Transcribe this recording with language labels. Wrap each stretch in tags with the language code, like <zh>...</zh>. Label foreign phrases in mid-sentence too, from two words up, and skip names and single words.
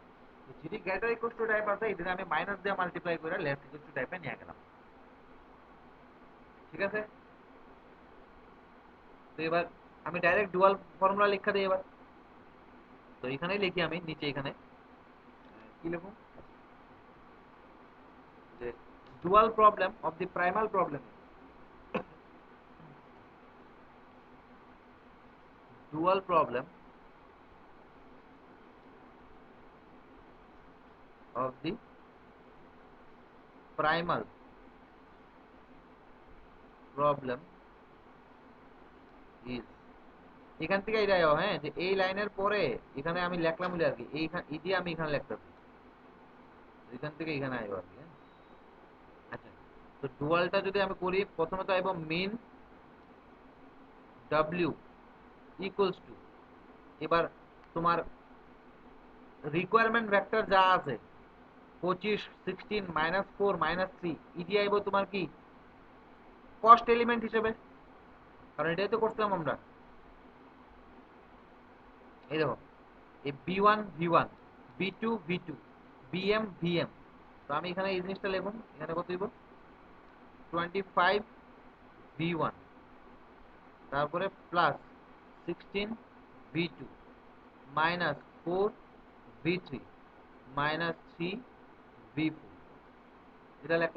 <bn>তো যদি</bn> <en>greater equals to</en> <bn>টাইপ আছে এটা আমি মাইনাস দিয়ে মাল্টিপ্লাই করে</bn> <en>less equals to</en> <bn>টাইপে নিয়ে গেলাম। ঠিক আছে, তো এবার আমি</bn> <en>direct dual formula</en> <bn>লিখা দিই এবার। তো এখানেই লিখি আমি নিচে, এখানে কি লিখুন যে</bn> <en>dual problem of the primal problem is dual problem of the primal problem</en> <bn>is এখান থেকে এই যাও, হ্যাঁ, যে এই লাইনের পরে এখানে আমি লিখলাম বলে আর কি, এইখান এই দিয়ে আমি এখানে লিখতেছি, এখান থেকে এখানে আইবো আর কি, হ্যাঁ। আচ্ছা, তো ডুয়ালটা যদি আমি করি প্রথমে তো আইবো মিন w</bn> <en>equals to,</en> <bn>এবার তোমার</bn> <en>requirement vector</en> <bn>যা আছে 25, 16, -4, -3 ইডি আইবো তোমার কি</bn> <en>cost element</en> <bn>হিসেবে, কারণ এটাই তো করছিলাম আমরা। এই দেখো, এই b1 v1, b2 v2, bm vm। তো আমি এখানে এই জিনিসটা লিখুন, এখানে কত দিব 25 v1, তারপরে প্লাস 16 v2 -4 v3 -3 v4, এটা লিখলাম।</bn>